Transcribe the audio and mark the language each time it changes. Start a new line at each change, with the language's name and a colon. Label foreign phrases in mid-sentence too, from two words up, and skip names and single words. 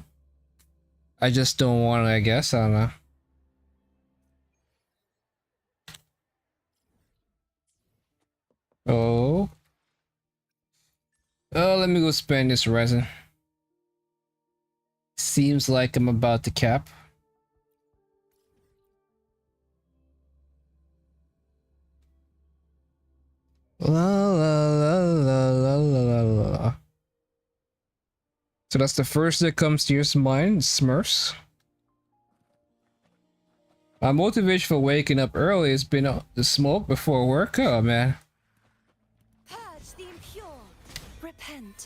English: I just don't want to, I guess. I don't know. Oh. Oh, let me go spend this resin. Seems like I'm about to cap. La la la la la la la. So that's the first that comes to your mind, Smurfs. My motivation for waking up early has been the smoke before work. Oh man. Purge the impure. Repent.